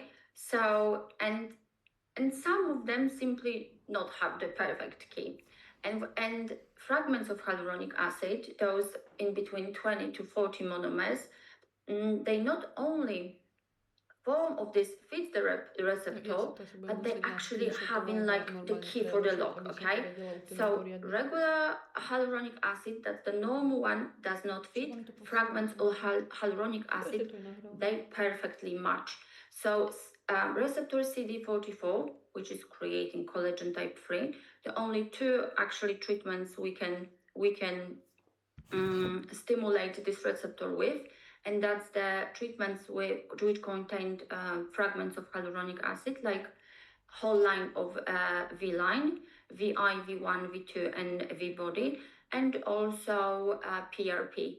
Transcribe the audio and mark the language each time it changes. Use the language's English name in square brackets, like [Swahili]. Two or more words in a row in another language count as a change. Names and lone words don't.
[English] So, and some of them simply not have the perfect key. And fragments of hyaluronic acid, those in between 20 to 40 monomers, they not only form of this fits the receptor, [Slovak] Ja sa to asi budem [English] but they [Slovak] musieť [English] actually having [Slovak] nascreenshotovať a [English] like the [Slovak] normálne [English] key for the [Slovak] preložiť, [English] lock, [Slovak] aby som to [English] okay? [Slovak] vedela úplne [English] So [Slovak] poriadne. [English] regular hyaluronic acid, that's the normal one, does not fit. [Slovak] Oni to [English] Fragments of hyaluronic acid, [Slovak] to je nahralo. [English] they perfectly match. So receptor CD44, which is creating collagen type 3, the only two actually treatments we can stimulate this receptor with, and that's the treatments which contained fragments of hyaluronic acid, like whole line of V line, VI, V1, V2, and V body, and also PRP.